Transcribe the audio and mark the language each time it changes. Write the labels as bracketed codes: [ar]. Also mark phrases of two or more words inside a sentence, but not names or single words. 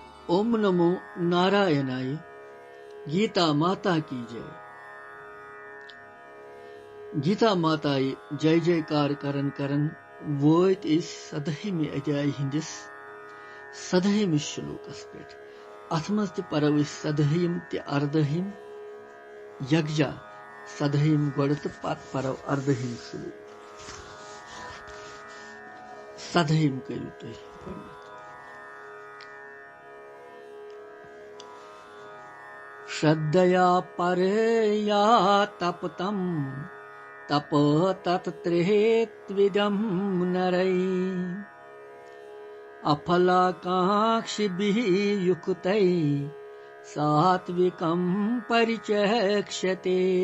[sa] ओम नमो नारायणाय। [hi] गीता माता की जय। [ks] गीता माताय जय जयकार करन करन वोत सदहिम अध्याय हिंदिस सदहिम श्लोकस पे। अथ मज परो सदहिम ते अर्दहिम यकजा सदहिम गोड़ तो पत परो अर्दहिम श्लोक। सदहिम करू तुम [sa] श्रद्धया परया तपतम तप तत्त्रेत्विदं नरै अफलाकांक्षिभिः युक्तै सात्विकं परिचक्षते।